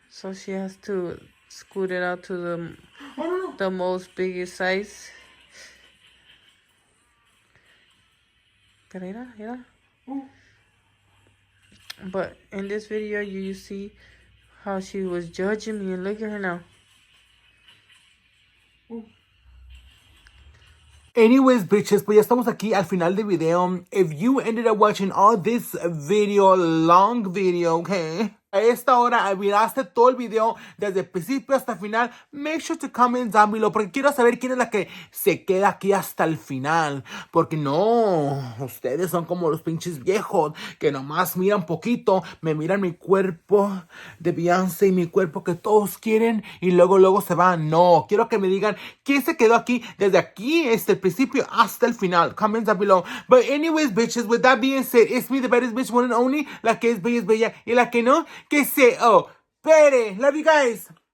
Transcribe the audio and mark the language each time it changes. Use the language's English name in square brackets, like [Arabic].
[English] So she has to scoot it out to the most biggest size. [Spanish] Pero mira. [English] But in this video, you see how she was judging me. And look at her now. [Spanish] Anyways, bitches, pues ya estamos aquí al final del video. [English] If you ended up watching all this video, long video, okay? [Spanish] A esta hora miraste todo el video desde el principio hasta el final. [English] Make sure to comment down below, [Spanish] porque quiero saber quién es la que se queda aquí hasta el final. Porque no, ustedes son como los pinches viejos que nomás miran poquito, me miran mi cuerpo de Beyoncé y mi cuerpo que todos quieren y luego se van. No, quiero que me digan quién se quedó aquí desde aquí, desde el principio hasta el final. [English] Comment down below. But anyways, bitches, with that being said, it's me, the baddest bitch, one and only. [Spanish] La que es bella y la que no, que se opere. [English] Love you guys.